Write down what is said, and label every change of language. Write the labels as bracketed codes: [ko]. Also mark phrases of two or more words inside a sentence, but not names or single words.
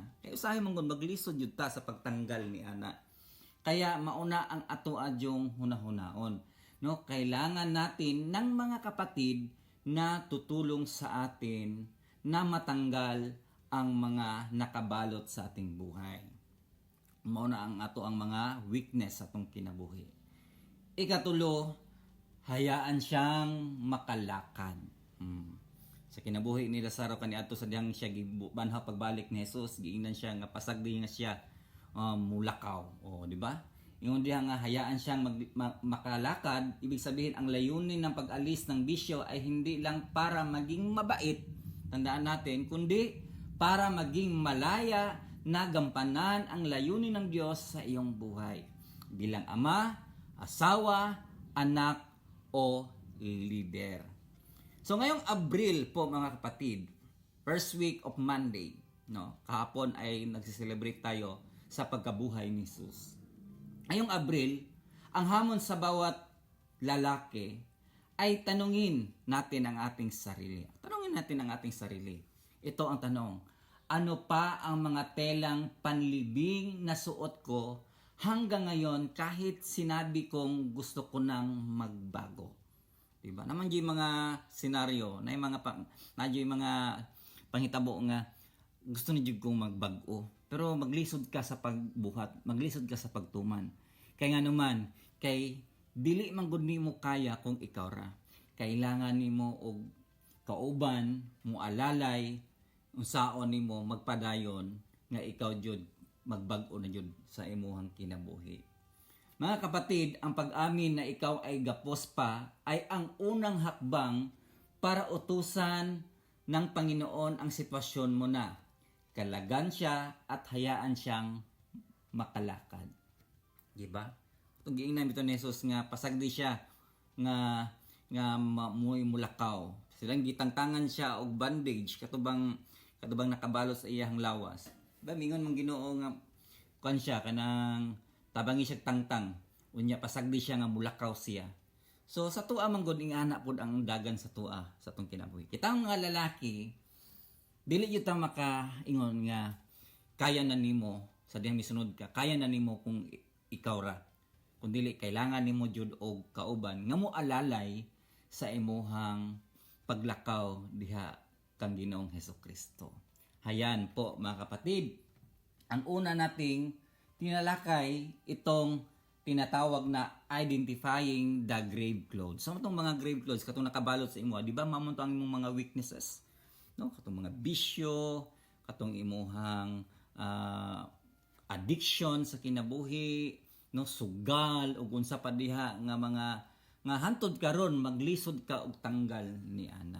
[ceb] Kaya usahay mong maglisod yun ta sa pagtanggal ni ana. Kaya mauna ang ato adyong hunahunaon. [tl] No, kailangan natin ng mga kapatid na tutulong sa atin na matanggal ang mga nakabalot sa ating buhay. [ceb] Mauna ang ato ang mga weakness sa atong kinabuhi. [tl] Ikatulo, hayaan siyang makalakad. [ceb] Sa kinabuhi ni Lazaro kaniadto sa diyang siya gibanhaw pagbalik ni Jesus, giingnan siya nga pasagdi nga siya mulakaw. [tl] O, di ba? Yung [ceb] diha nga [tl] hayaan siyang makalakad, ibig sabihin ang layunin ng pag-alis ng bisyo ay hindi lang para maging mabait, tandaan natin, kundi para maging malaya na gampanan ang layunin ng Diyos sa iyong buhay. Bilang ama, asawa, anak, o leader. So ngayong Abril po mga kapatid, [en] first week of Monday, no, [tl] kahapon ay nagsiselebrate tayo sa pagkabuhay ni Jesus. Ngayong Abril, ang hamon sa bawat lalaki ay tanungin natin ang ating sarili. Tanungin natin ang ating sarili. Ito ang tanong, ano pa ang mga telang panlibing na suot ko hanggang ngayon kahit sinabi kong gusto ko nang magbago? [ceb] Diba? Naman yung mga senaryo, na yung mga panghitabo nga gusto ni jud kong magbago. Pero maglisod ka sa pagbuhat, maglisod ka sa pagtuman. Kaya nga naman, kay dili man gud nimo kaya kung ikaw ra. Kailangan nimo og kauban mo alalay unsaon nimo magpadayon nga ikaw jud magbag-o na jud sa imuhang kinabuhi. [tl] Mga kapatid, ang pag-amin na ikaw ay gapos pa ay ang unang hakbang para utusan ng Panginoon ang sitwasyon mo na. Kalagan siya at hayaan siyang makalakad. [ceb] Diba? Itong giingnan ito ni Jesus nga pasagdi siya nga muy mulakaw. Silang gitangtangan siya og bandage katubang nakabalot sa iyang lawas. Diba mingon mong Ginoo nga kan siya kanang tabangi siya tangtang. Unya pasagdi siya nga mulakaw siya. So sa tuwa man gud ingana pud ang dagan sa tuwa sa atong kinabuhi. Kita nga lalaki dili yun ta makaingon nga kaya na nimo sa diyang misunod ka, kaya na nimo kung ikaw ra. Kung dili kailangan nimo jud og kauban nga mo alalay sa imuhang paglakaw diha kang Ginoong Hesukristo. [tl] Hayan po mga kapatid, ang una nating tinalakay itong tinatawag na [en] identifying the grave clothes. [ceb] So itong mga [en] grave clothes [ceb] katong nakabalot sa imo, di ba mamunto ang imong mga weaknesses? No, katong mga bisyo, katong imuhang addiction sa kinabuhi, no, sugal ug unsa pa diha nga mga nga hantod karon maglisod ka og tanggal ni ana.